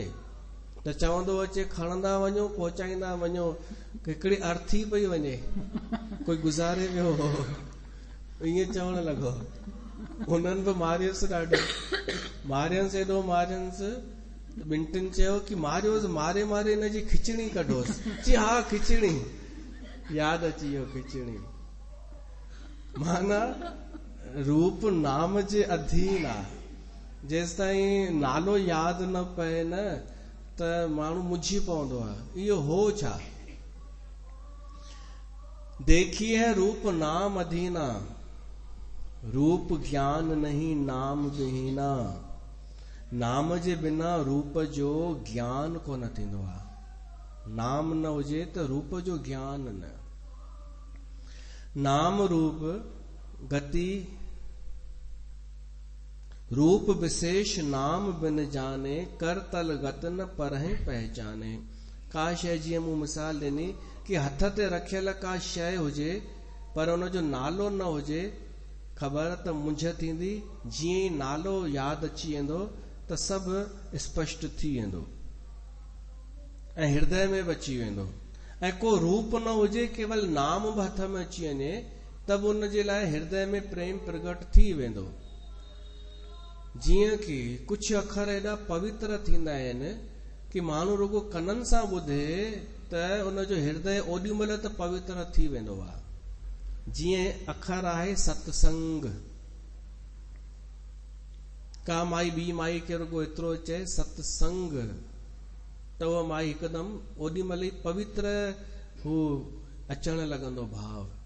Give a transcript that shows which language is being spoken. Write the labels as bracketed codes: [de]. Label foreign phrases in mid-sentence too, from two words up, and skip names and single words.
[sd] त चवंदो अचे खणंदा वञो पहुचाईंदा वञो, हिकिड़ी अर्थी पई वञे, कोई गुज़ारे वियो हो, ईअं चवण लॻो। उन्हनि बि मारियसि ॾाढो, मारियसि एॾो मारियसि, ॿिनि टिनि चयो कि मारियोसि, मारे मारे हिनजी खिचड़ी कढोसि। चई हा खिचड़ी, यादि अची वियो खिचड़ी। माना रूप नाम जे अधीन आहे। जेसि ताईं नालो यादि न पए न त माण्हू मुंझी पवंदो आहे, इहो हो छा। [awa] देखी है रूप नाम अधीना, रूप ज्ञान नहीं नाम विहीना। [sd] नाम जे बिना रूप जो ज्ञान कोन थींदो आहे। नाम न हुजे त रूप जो ज्ञान न। [awa] नाम रूप गति रूप विशेष नाम बिन जाने, कर तल गत न परहि पहचाने। [sd] का शइ जीअं मूं मिसाल ॾिनी कि हथ ते रखियल का शइ हुजे पर हुनजो नालो न हुजे, ख़बर त मुंझ थींदी। जीअं ई नालो यादि अची वेंदो त सभु स्पष्ट थी वेंदो ऐं हृदय में बि अची वेंदो। ऐं को रूप न हुजे, केवल नाम बि हथ में अची वञे त बि उन जे लाइ हृदय में प्रेम प्रगट थी वेंदो। जीअं कि कुझु अखर एॾा पवित्र थींदा आहिनि कि माण्हू रुगो कननि सां ॿुधे त उनजो हृदय ओॾी महिल त पवित्र थी वेंदो आहे। जीअं अखर आहे सत्संग। का माई ॿी माई खे रुगो एतिरो चए सत्संग, त उहा माई हिकदमि ओॾी महिल ई पवित्र हू अचण लॻंदो भाव।